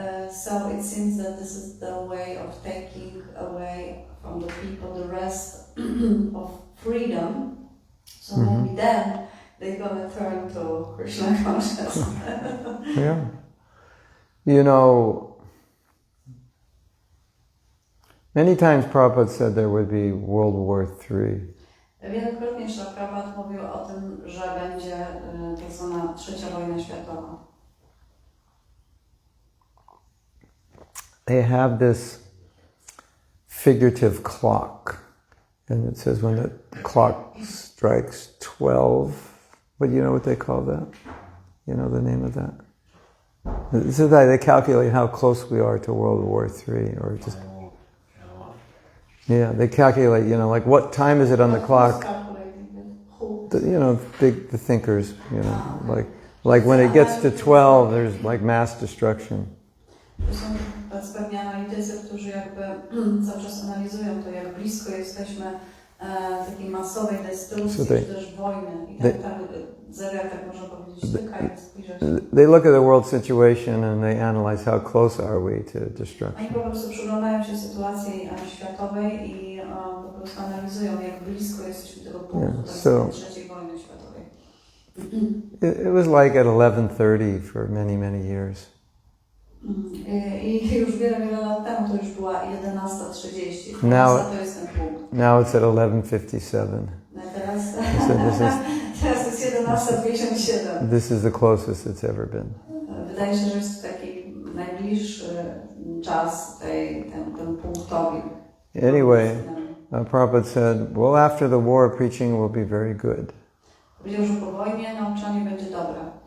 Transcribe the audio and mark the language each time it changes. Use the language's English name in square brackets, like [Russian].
[English] So it seems that this is the way of taking away from the people the rest of freedom. So maybe then they're gonna turn to Krishna consciousness. Yeah. You know, many times Prabhupada said there would be World War III. [Polish] Wielokrotnie Śrila Prabhupada mówił o tym, że będzie tak zwana trzecia wojna światowa. [English] They have this figurative clock, and it says when the clock strikes 12, but you know what they call that? You know the name of that? So that they calculate how close we are to World War III, or just... Yeah, they calculate, like what time is it on the clock? The thinkers, like when it gets to 12, there's like mass destruction. [Polish] To są tacy pewni analitycy, którzy jakby cały czas analizują to, jak blisko jesteśmy takiej masowej destrukcji, czy też wojny. I tak zegar, tak można powiedzieć, tyka i zbliża się. [English] They look at the world situation and they analyze how close are we to destruction. [Polish] Oni po prostu przyglądają się sytuacji światowej i po prostu analizują, jak blisko jesteśmy tego punktu trzeciej wojny światowej. [English] It was like at 11:30 for many, many years. [Polish] I już wiele lat temu to już była 11:30. To jest ten punkt. [English] Now it's at 11:57. [Polish] Teraz jest 11:57. [English] This is the closest it's ever been. [Polish] Wydaje się, że jest taki najbliższy czas ten punktowi. [English] Anyway, Prabhupada said, well, after the war, preaching will be very good. [Polish] Powiedział, że po wojnie nauczanie będzie dobre.